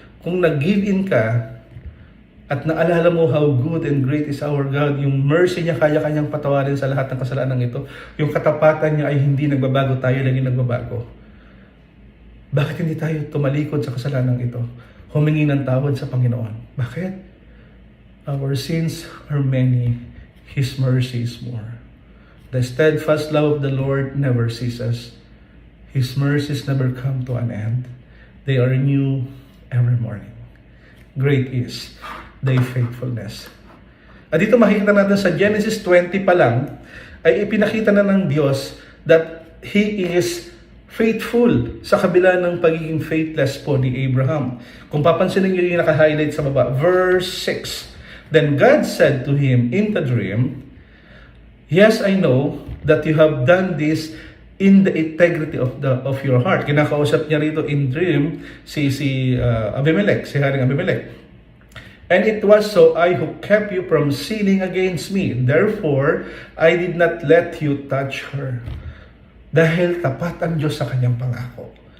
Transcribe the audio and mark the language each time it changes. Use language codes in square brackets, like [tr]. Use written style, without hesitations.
[tl] Kung nag-give in ka at naalala mo [en] how good and great is our God, [tl] yung mercy niya kaya kanyang patawarin sa lahat ng kasalanan ito, yung katapatan niya ay hindi nagbabago, tayo lang yung nagbabago. Bakit hindi tayo tumalikod sa kasalanan ito? Humingi ng tawad sa Panginoon. Bakit? [en] Our sins are many, His mercy is more. The steadfast love of the Lord never ceases. His mercies never come to an end. They are new every morning. Great is thy faithfulness. [tl] At dito makikita natin sa Genesis 20 pa lang, ay ipinakita na ng Diyos [en] that He is faithful [tl] sa kabila ng pagiging faithless po ni Abraham. Kung papansinin niyo yung naka-highlight sa baba, verse 6. [en] Then God said to him in the dream, "Yes, I know that you have done this in the integrity of your heart." [tl] Kinakausap niya rito in dream si Abimelech, si Haring Abimelech. [en] "And it was so I who kept you from sinning against me. Therefore, I did not let you touch her." [tl] Dahil tapat ang Diyos sa kanyang pangako.